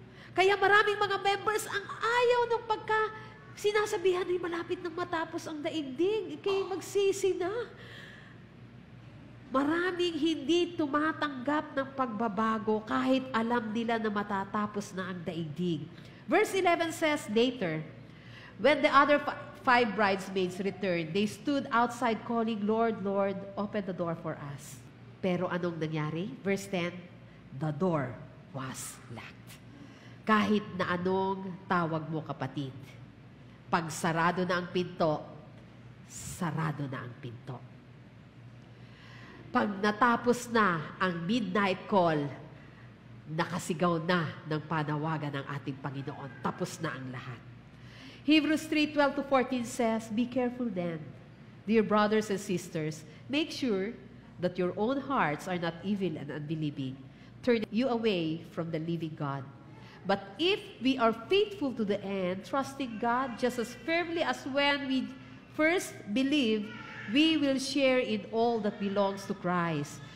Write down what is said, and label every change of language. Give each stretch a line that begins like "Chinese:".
Filipino: Kaya maraming mga members ang ayaw ng sinasabihan ay malapit nang matapos ang daigdig, kayo magsisi na. Maraming hindi tumatanggap ng pagbabago kahit alam nila na matatapos na ang daigdig.
English: Verse 11 says, later, when the other 5 bridesmaids returned, they stood outside calling, Lord, Lord, open the door for us.
Filipino: Pero anong nangyari?
English: Verse 10, the door was locked.
Filipino: Kahit na anong tawag mo, kapatid, pag sarado na ang pinto, sarado na ang pinto. Pag natapos na ang midnight call, nakasigaw na ng panawagan ng ating Panginoon. Tapos na ang lahat.
English: Hebrews 3:12-14 says, be careful then, dear brothers and sisters, make sure that your own hearts are not evil and unbelieving, turning you away from the living God. But if we are faithful to the end, trusting God just as firmly as when we first believed, we will share in all that belongs to Christ.